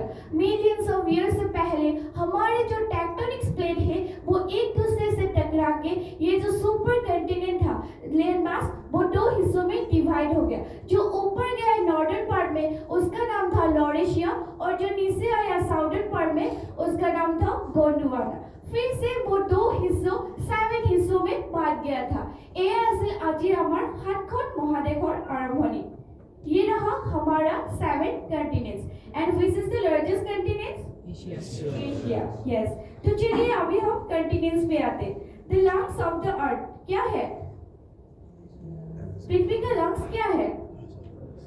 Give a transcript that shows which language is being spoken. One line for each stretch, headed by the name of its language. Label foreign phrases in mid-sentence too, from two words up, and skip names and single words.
English: millions of year
Hindi: से पहले हमारे जो
English: tectonic plate
Hindi: है वो एक दूसरे से टकरा के ये जो
English: super continent
Hindi: था
English: land mass
Hindi: वो 2 हिस्सों में डिवाइड हो गया। जो ऊपर गया
English: northern part
Hindi: में उसका नाम था लॉरेशिया और जो नीचे आया
English: southern part
Hindi: में उसका नाम था गोंडवाना। फिर से वो 2 हिस्सों 7 हिस्सों में बांट गया था।
Assamese: एया আছিল আজি আমাৰ 7খন মহাদেশৰ আৰম্ভণি।
Hindi: ये रहा हमारा 7 कंटिनेंट्स।
English: and which is the largest continent? एशिया।
Hindi: यस, तो चलिए अभी हम कंटिनेंट्स पे आते।
English: the lungs of the earth
Hindi: क्या है? पृथ्वी का लंग्स क्या है?